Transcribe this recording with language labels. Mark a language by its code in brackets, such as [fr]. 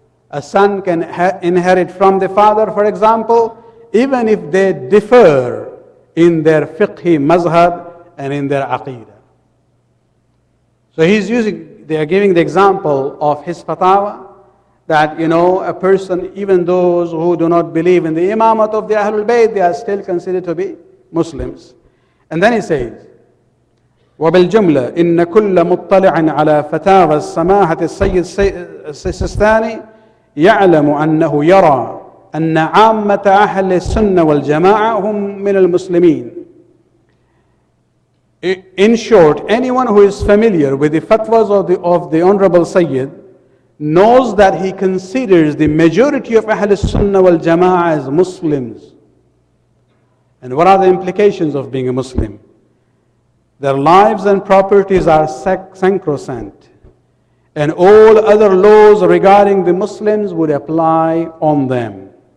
[en] A son can inherit from the father, for example, even if they differ in their fiqhi mazhab and in their aqidah. So they are giving the example of his fatawa that, a person, even those who do not believe in the imamat of the Ahlul Bayt, they are still considered to be Muslims. And then he says, [ar] وبالجملة إن كل مطلع على فتاوى السماحة السيد السيستاني يعلم أنه يرى أن عامة أهل السنة والجماعة هم من المسلمين. [en] In short, anyone who is familiar with the fatwas of the Honorable Syed knows that he considers the majority of Ahl Sunnah wal Jama'ah as Muslims. And what are the implications of being a Muslim? Their lives and properties are sacrosanct, and all other laws regarding the Muslims would apply on them.